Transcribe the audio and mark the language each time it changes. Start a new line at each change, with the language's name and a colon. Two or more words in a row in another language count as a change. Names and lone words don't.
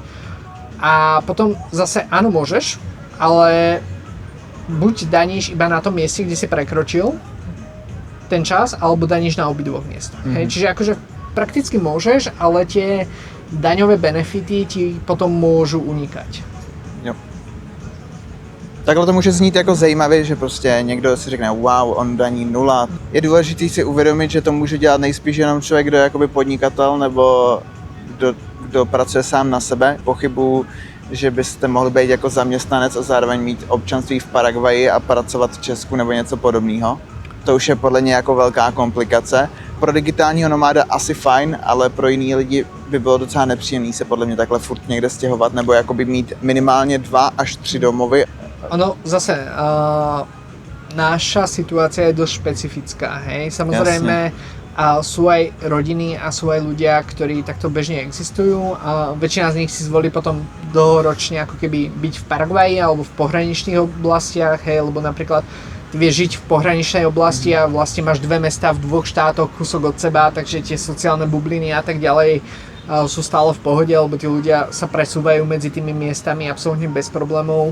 Slovak: A potom zase áno, môžeš, ale buď daníš iba na tom mieste, kde si prekročil ten čas, alebo daníš na obidvoch miestach, hej. Čiže akože prakticky môžeš, ale tie daňové benefity ti potom môžu unikať.
Czech: Jo. Takhle to může znít jako zajímavě, že prostě někdo si řekne wow, on daní 0. Je důležité si uvědomit, že to může dělat nejspíš jenom člověk, kdo je jakoby podnikatel nebo kdo pracuje sám na sebe. Pochybuju, že byste mohli být jako zaměstnanec a zároveň mít občanství v Paraguaji a pracovat v Česku nebo něco podobného. To už je podle mě jako velká komplikace. Pro digitálního nomáda asi fajn, ale pro jiný lidi by bylo docela nepříjemný se podle mě takhle furt někde stěhovat nebo jakoby mít minimálně 2 až 3 domovy.
Slovak: Ono zase, naša situácia je dosť špecifická, hej. Samozrejme, sú aj rodiny a sú aj ľudia, ktorí takto bežne existujú. Väčšina z nich si zvolí potom dlhoročne ako keby byť v Paraguaji alebo v pohraničných oblastiach, hej, lebo napríklad ty vieš žiť v pohraničnej oblasti a vlastne máš 2 mestá v 2 štátoch, kúsok od seba, takže tie sociálne bubliny a tak ďalej sú stále v pohode, lebo tí ľudia sa presúvajú medzi tými miestami absolútne bez problémov.